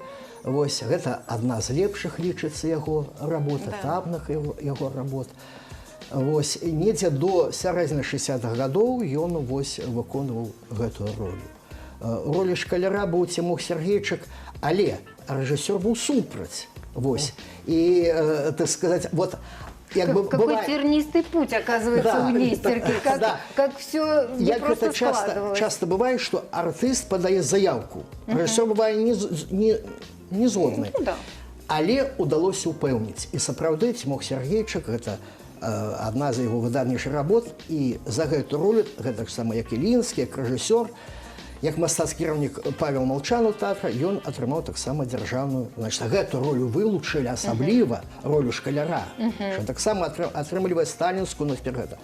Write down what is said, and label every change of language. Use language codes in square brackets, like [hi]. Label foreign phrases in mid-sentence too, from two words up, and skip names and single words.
[be] Вось, гэта адна з лепшых лічыцца яго работ, этапных яго работ. Вось, недзе до сярэдзіны 60-х гадоў ён вось выконваў гэтую ролю. Ролі шкаляра быў Цімох Сергейчык, але рэжысёр быў супраць. Вось. І, [ru] так сказать, вот какой тернистый путь, оказывается, у Нестерки, как все не просто складывалось. Часто бывает, что артист подает заявку. Режиссер бывает не згодный. [be] Але удалося упэўніць. І сапраўды Цімох Сергейчык, гэта одна з яго выдатнейшых работ, і за гэту ролю, гэта ж сама як Ілінскі, як рэжысёр, як мастацкі кіраўнік Павел Малчан у тэатра, ён атрымаў таксама дзяржаўную, значит, гэту ролю вылучылі асабліва, ролю шкаляра, што таксама атрымлівае сталінскую, гэта.